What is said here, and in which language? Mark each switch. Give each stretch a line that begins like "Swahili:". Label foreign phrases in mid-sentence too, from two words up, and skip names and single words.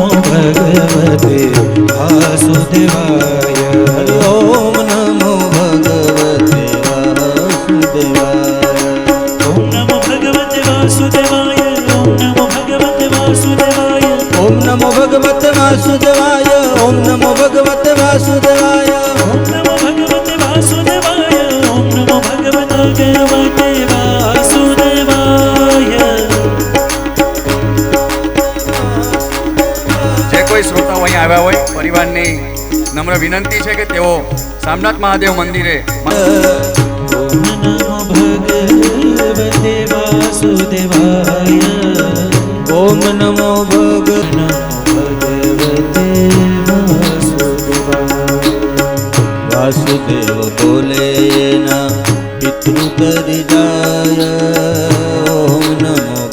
Sanskrit: भगवते वासुदेवाय हरि ओम नमो भगवते वासुदेवाय ओम नमो भगवते वासुदेवाय ओम नमो भगवते वासुदेवाय ओम नमो भगवते वासुदेवाय ओम नमो भगवते वासुदेवाय ओम नमो भगवते वासुदेवाय ओम नमो भगवते वासुदेवाय
Gujarati: જે કોઈ શ્રોતાઓ અહીં આવ્યા હોય પરિવારની નમ્ર વિનંતી છે કે તેઓ સામનાથ મહાદેવ મંદિરે
Sanskrit: ओम नमो भगवते वासुदेवाय ओम नमो भगवते वासुदेवाय वासुदेव
Hindi: बोले ना पितृ कर जाय
Sanskrit: ओम नमो